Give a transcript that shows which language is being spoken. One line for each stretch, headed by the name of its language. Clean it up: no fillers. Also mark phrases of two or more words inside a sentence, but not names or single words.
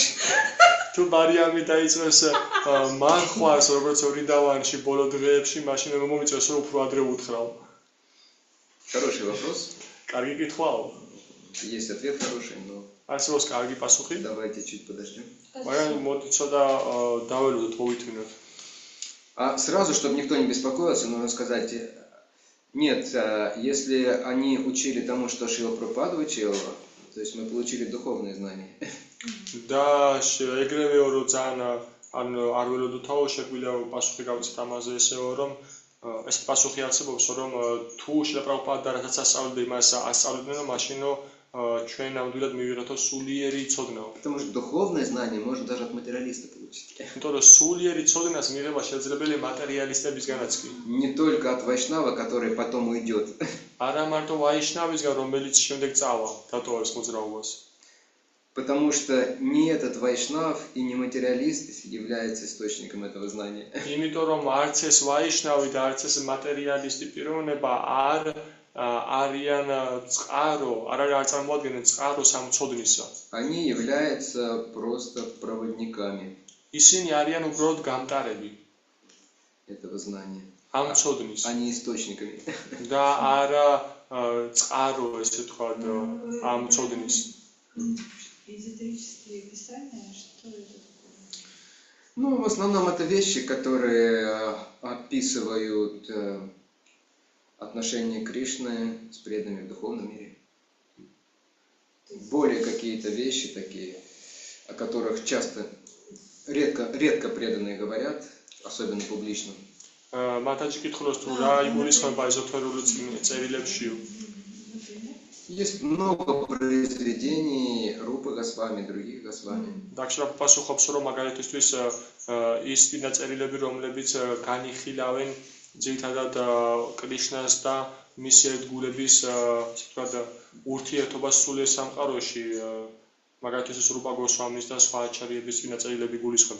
Georgian: თუ მარიამი დაიწყებს მარხვას, როგორც ვრინდავანში ბოლო დღეებში, მაშინ მე მომიწევს, რომ უფრო ადრე უთხრაო.
Russian: Хороший вопрос.
Georgian: კარგი კითხვაო.
Russian: Есть ответ хороший, но
Georgian: არსებობს კარგი პასუხი.
Russian: давайте чуть подождем.
Georgian: მაგრამ მოდი ცოტა დაველოდოთ, მოვითმინოთ.
Russian: А сразу, чтобы никто не беспокоился, нужно сказать, нет, если они учили тому, что Шрила Прабхупада учил, то есть мы получили духовные знания.
Georgian: და ეგრევე რომ ძალიან ან არ ველოდოთაო, შეგვიძლია პასუხი გავცეთ ამაზე ესეო, რომ ეს პასუხი არსებობს, რომ თუ შრილა პრაბჰუპადა რასაც ასწავლიდა, იმას ასწავლიდნენ, მაშინო ჩვენ ნამდვილად მივიღეთო სულიერი ცოდნაო.
Russian: Потому что духовное знание можно даже от материалиста получить.
Georgian: იმიტომ რომ სულიერი ცოდნას მიღება შესაძლებელია მატერიალისტებისგანაც კი.
Russian: Не только от вайшнава, который потом уйдет.
Georgian: არა მარტო ვაიშნავისგან, რომელიც შემდეგ წავა, დატოვებს მოძრაობას.
Russian: Потому что не этот вайшнав и не материалист является источником этого знания.
Georgian: იმიტომ რომ არც ეს ვაიშნავი და არც ეს მატერიალისტი პიროვნება არიან წყარო, არ წარმოადგენენ წყაროს ამ ცოდნისა.
Russian: Они являются просто проводниками
Georgian: ისინი არიან უბრალოდ გამტარები
Russian: этого знания.
Georgian: ამ ცოდნის
Russian: Они источниками.
Georgian: და არა წყარო, ესე ვთქვათ, ამ ცოდნის.
Russian: Эзотерические писания, что это такое? Ну, в основном это вещи, которые описывают отношения Кришны с преданными в духовном мире. Более какие-то вещи такие, о которых редко преданные говорят, особенно публично.
Georgian: მათაჯი კითხულობს თუ რა იგულისხმება ეზოთერული წერილებში.
Russian: Есть много произведений Рупы Госвами, других Госвами.
Georgian: დაქშრა პასუხობს რომ მაგალითისთვის ის წინა წერილები რომლებიც განიხილავენ ძირითადად კრიშნას და მის ერთგულების ვთქვათ ურთიერთობას სულიერ სამყაროში მაგალითისთვის რუპა გოსვამის და სხვა აჩარიების წინა წერილები გულისხმება.